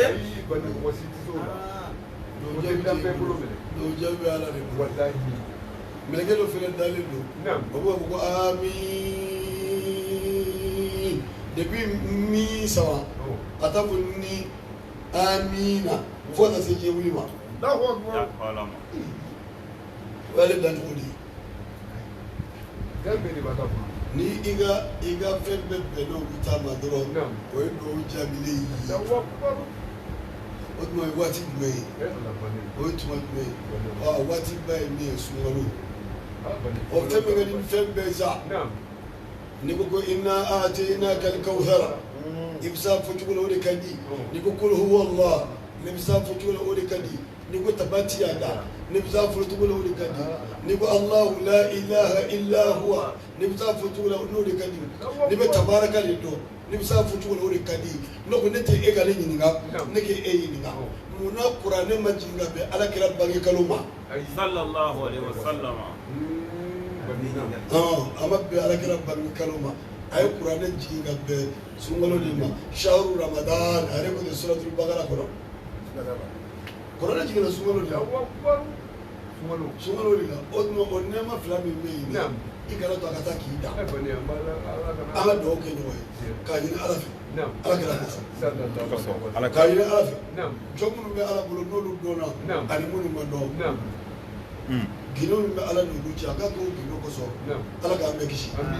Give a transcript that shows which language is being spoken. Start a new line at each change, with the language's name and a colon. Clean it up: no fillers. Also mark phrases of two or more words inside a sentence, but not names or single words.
Bambara: dɔw jaabi bɛ ala de bolo mɛlɛkɛ dɔ fana dalen don o b'a fɔ ko amiin depuis mi sama ka taa fɔ ni amiina fo ka taa se diɲɛ wuli ma o y'ale dancogo de ye ni i ka fɛn bɛɛ bɛnna olu ta ma dɔrɔn o ye dugawu jaabilen ye o tuma ye waati jumɛn ye o ye tuma jumɛn ye waati ba ye min ye sunkalo o fɛn bɛ kɛ ni fɛn bɛɛ sa ni ko
Arabic: إنا أعطيناك الكوثر
Bambara: i bɛ s'a fɔ cogo la o de ka di ni ko
Arabic: قل هو الله
Bambara: ni bɛ s'a fɔ cogo la o de ka di ni ko
Arabic: تبت يدا
Bambara: ni bɛ s'a fɔ cogo la o de ka di ni ko
Arabic: الله لا إله إلا هو
Bambara: ni bɛ s'a fɔ cogo la o de ka di ni bɛ tabaraka de dɔn ni bɛ s'a fɔ cogo la o de ka di ne ko ne tɛ e ka ne ɲininka ne k'e ɲininka munna kuranɛ ma jigin ka bɛn alakira bange kalo ma
Arabic: صلى الله عليه وسلم
Bambara: a ma bɛn alakira bange kalo ma a ye kuranɛ jigin ka bɛn sunkalo de ma
Arabic: شهر رمضان
Bambara: a yɛrɛ ko de suratul bakara kɔnɔ kuranɛ jiginna sunkalo de la sunkalo de la o tuma o nɛɛma fila min bɛ yen i kana to a ka taa k'i da an ka dugawu kɛ ɲɔgɔn ye k'a ɲini ala fɛ ala kɛra kɔsɔn k'a ɲini ala fɛ jɔn minnu bɛ ala bolo n'olu dɔnna ani minnu ma dɔn gindo min bɛ ala n'olu cɛ a ka k'o gindo kosɔn ala k'an bɛɛ kisi